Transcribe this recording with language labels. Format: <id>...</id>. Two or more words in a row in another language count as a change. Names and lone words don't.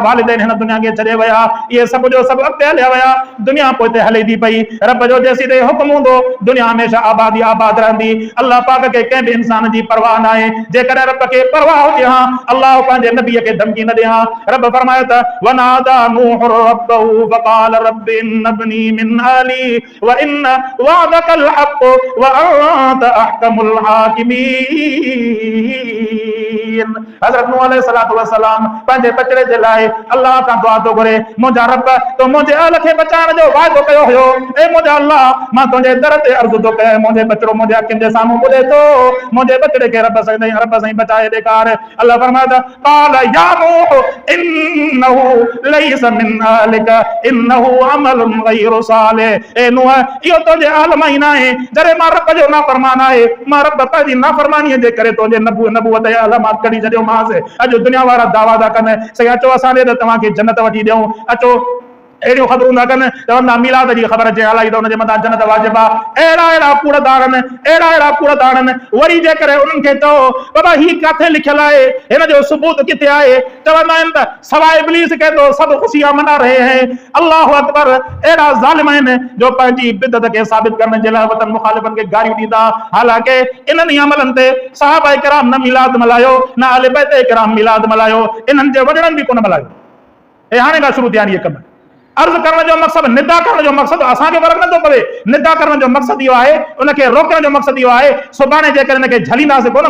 <sd>वालिदैन हिन दुनिया खे छॾे विया इहे सभु जो सभु अॻिते हलिया विया दुनिया पोइ हिते हले थी पई रब जो जेसीं ताईं हुकुम हूंदो दुनिया हमेशह आबादी आबाद रहंदी अल्लाह पाक खे कंहिं बि इंसान जी परवाह न आहे जेकॾहिं रब खे परवाह हुजे हा अल्लाह पंहिंजे नबीअ खे धमकी न ॾे हा रब फरमाए त</sd> <ar>ونادى نوح ربه فقال رب إن ابني من أهلي وإن وعدك الحق وأنت أحكم</ar> <sd>हज़रत नूह</sd> <ar>عليه الصلاة والسلام</ar> <sd>पंहिंजे बचड़े जे लाइ अल्लाह खां दुआ थो घुरे मुंहिंजा रब तो मुंहिंजे अहल खे बचाइण जो वाइदो कयो हुयो ए मुंहिंजा अल्लाह मां तुंहिंजे दर ते अर्ज़ु थो कयां मुंहिंजे बचड़ो मुंहिंजे अखियुनि जे साम्हूं ॿुधे थो मुंहिंजे बचड़े खे रब साईं बचाए ॾेखार अल्लाह फरमाए त</sd> <ar>قال يا نوح إنه ليس من أهلك إنه عمل غير صالح</ar> <sd>ए नूह इहो तुंहिंजे अहल मां ई न आहे जॾहिं मां रब जो नाफ़रमान आहे मां रब पंहिंजी नाफ़रमानीअ जे करे तुंहिंजे नबूवत जे अहल मां कढी छॾियोमांसि अॼु दुनिया वारा दावा था कनि साईं अचो असां ॾे त तव्हांखे जन्नत वठी ॾियूं अचो अहिड़ियूं ख़बरूं था कनि चवंदा मीलाद जी ख़बर अचे हलाई त हुनजे मथां जन्नत वाजिब आहे अहिड़ा कूड़दार आहिनि वरी जेकर उन्हनि खे चओ बाबा ही किथे लिखियल आहे हिन जो सबूत किथे आहे चवंदा आहिनि त</sd> <ur>سوائے ابلیس کے تو سب خوشیاں منا رہے ہیں</ur> <ar>الله أكبر</ar> <sd>अहिड़ा ज़ालिम आहिनि जो पंहिंजी बिदत खे साबित करण जे लाइ वतन मुखालिफनि खे गारियूं ॾींदा हालांकि इन्हनि ई अमलनि ते सहाबा किराम न मिलाद मल्हायो न अहले बैत किराम मिलाद मल्हायो इन्हनि जे वॾड़नि बि कोन मल्हायो ऐं हाणे खां शुरू थिया आहिनि इहे कम अर्ज़ करण जो मक़सदु निदा करण जो मक़सदु असांखे फ़र्क़ु नथो पवे निदा करण जो मक़सदु इहो आहे उनखे रोकण जो मक़सदु इहो आहे सुभाणे जेकर हिनखे झलींदासीं कोन</sd>